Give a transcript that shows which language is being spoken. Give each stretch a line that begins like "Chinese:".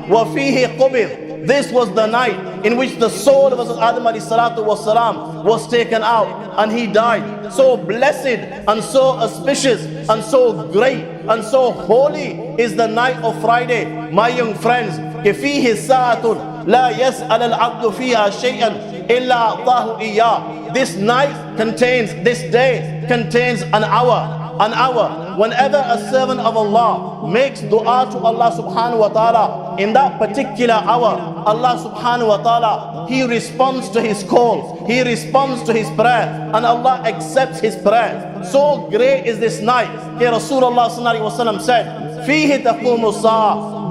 Arabic: وَفِيهِ قُبِض.
English: This was the night in which the soul of Hazrat Adam alayhi salatu was salam was taken out and he died. So blessed and so auspicious and so great and so holy is the night of Friday, my young friends.
Arabic: فِيهِ سَاعَةٌ لَا يَسْأَلَ الْعَبْدُ فِيهَا شَيْئًا إِلَّا أَعْطَاهُ إِيَّاهُ.
English: This night contains, this day contains an hour. an hour. Whenever a servant of Allah makes dua to Allah subhanahu wa ta'ala, in that particular hour, Allah subhanahu wa ta'ala, He responds to his call, He responds to his prayer, and Allah accepts his prayer. So great is this night. Here Rasulullah sallallahu alaihi wasallam said,
Arabic: "Fihi taqumu as-sa'a."